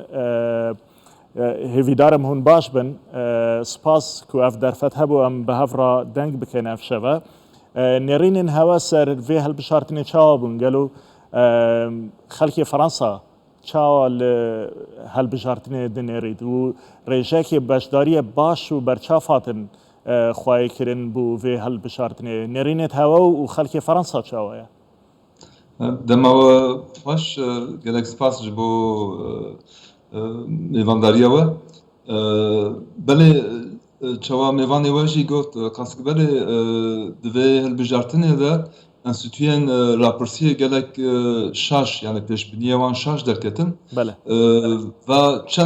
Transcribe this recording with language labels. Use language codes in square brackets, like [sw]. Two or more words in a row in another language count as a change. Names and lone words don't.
[ku] هێویدارم هون باش بن سپاس کو ئەف دەرفەت هەبوو ئەم بە هەڤڕا دەنگ بکەین ئەفشەوە نێڕینن هەوە سەر vê هەڵبژارتنێ چاوە بوون گەل و خەڵکی فەڕەنسا چاوە لە هەڵبژارتنێ دنێڕیت و ڕێژەیەکی بەشداریە باش و بەرچافاتن خوایکردن بوو vê هەڵبژارتنێ نێڕینێت هەوە و خەڵکی فەڕەنسا چاوەیە دەماوە باش gelek spas ji bo mêvandariya we belê çawa mêvanê we jî got qasik belê divê hilbijartinê de enstitûyên rapirsiyê gelek şaş yani pêşbîniya wan şaş derketin ve çend